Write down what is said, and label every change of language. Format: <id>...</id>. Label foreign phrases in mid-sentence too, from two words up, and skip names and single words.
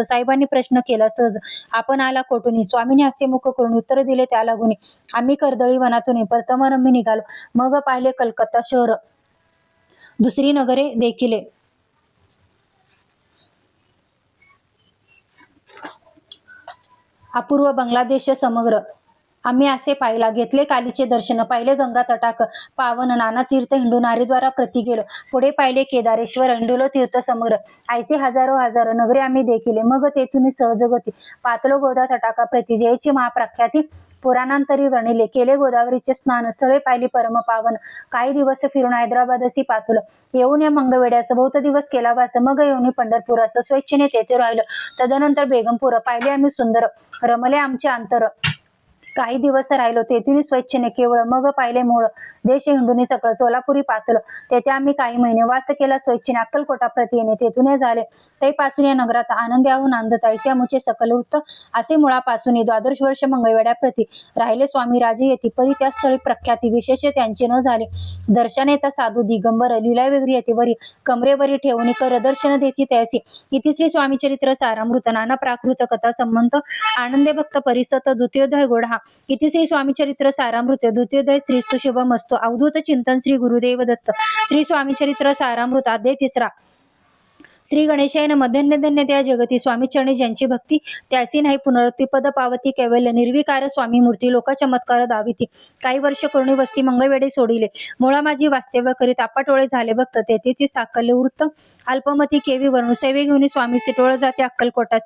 <mr>साहेबांनी प्रश्न केला सहज आपण आला कोठून स्वामींनी हास्य मुख करून उत्तर दिले त्या लागून आम्ही कर्दळी वनातून प्रथमारंभी निघालो मग पाहिले कलकत्ता शहर दुसरी नगरे देखिले अपूर्व बांगलादेश समग्र आम्ही असे पाहिला घेतले कालीचे दर्शन पाहिले गंगा तटाक पावन नाना तीर्थ हिंडून हरिद्वारा प्रति गेलो पुढे पाहिले केदारेश्वर हिंडुलो तीर्थ समग्र ऐसे हजारो हजार नगरे आम्ही देखिले मग तेथून सहजगती पातलो गोदा तटाका प्रति जयची महाप्रख्याती पुराणांतरी वर्णिले केले गोदावरीचे स्नान स्थळे पाहिली परम पावन काही दिवस फिरून हैदराबाद असी पातुल येऊन या मंगवेड्यास बहुत दिवस केला वास मग येऊन पंढरपुरास स्वेच्छेने तेथे राहिलं तदनंतर बेगमपूर पाहिले आम्ही सुंदर रमले आमचे अंतर काही दिवस राहिलो तेथून स्वेच्छेने केवळ मग पाहिले मूळ देश हिंडून सकळ सोलापुरी पातलं तेथे आम्ही काही महिने वास केला स्वेच्छेने अक्कलकोटा प्रति येणे तेथून झाले तैपासून या नगरात आनंद्याहून आनंद ऐसे मुचे सकल वृत्त असे मुळापासून 12 वर्ष मंगळवेड्या प्रति राहिले स्वामी राजे येती परी त्या स्थळी प्रख्याती विशेष त्यांचे न झाले दर्शन येता साधू दिगंबर लीला वेगळी येते वरी कमरेवरी ठेवून कर दर्शन देती त्यासी. इति श्री स्वामी चरित्र सारामृत नाना प्राकृत कथा संबंध आनंदे भक्त परिसत द्वितीयोदय गोढा. इति श्री स्वामी चरित्र सारामृत द्वितीयोदय</mr> <sa>श्रीस्तु शुभमस्तु</sa> <mr>अवधूत चिंतन श्री गुरुदेव दत्त. श्री स्वामी चरित्र सारामृत अध्याय तिसरा.</mr> <sa>श्री गणेशाय नमः.</sa> <mr>धन्य धन्य त्या जगती स्वामी चरणी ज्यांची भक्ती, त्यासी नाही पुनरती पद पावती. कैवल्य निर्विकार स्वामी मूर्ती, लोका चमत्कार दाविती. काही वर्ष करुणी वस्ती मंगळवेडे सोडिले, मुळा माझी वास्तव्य करीत आपाटोळे झाले भक्त. तेथेची साकल्य वृत्त अल्पमती केवी वरून, सेवे घेऊन स्वामीसी टोळ जाते अक्कलकोटासी.</mr>